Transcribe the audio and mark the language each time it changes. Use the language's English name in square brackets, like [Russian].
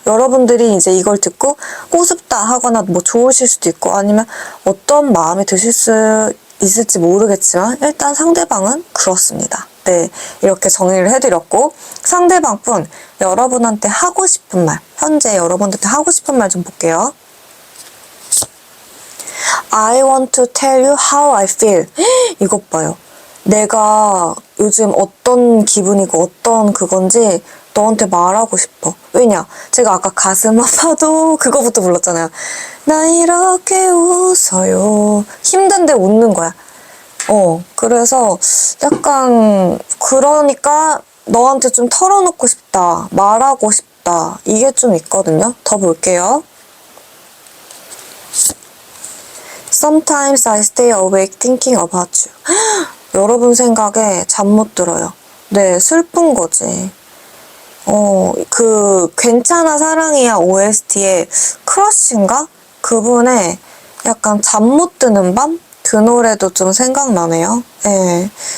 [Korean] 여러분들이 이제 이걸 듣고 꼬습다 하거나 뭐 좋으실 수도 있고 아니면 어떤 마음이 드실 수 있을지 모르겠지만 일단 상대방은 그렇습니다. 네, 이렇게 정리를 해드렸고 상대방 분 여러분한테 하고 싶은 말 현재 여러분한테 하고 싶은 말 좀 볼게요. [English] I want to tell you how I feel. [Korean] 이것 봐요. 내가 요즘 어떤 기분이고 어떤 그건지 너한테 말하고 싶어. 왜냐? 제가 아까 가슴 아파도 그거부터 불렀잖아요. 나 이렇게 웃어요. 힘든데 웃는 거야. 그래서 약간 그러니까 너한테 좀 털어놓고 싶다. 말하고 싶다. 이게 좀 있거든요. 더 볼게요. [English] Sometimes I stay awake thinking about you. [Korean] 여러분 생각에 잠 못 들어요. 네, 슬픈 거지. 그 괜찮아 사랑이야 OST의 크러쉬인가? 그분의 약간 잠 못 드는 밤? 그 노래도 좀 생각나네요. 네.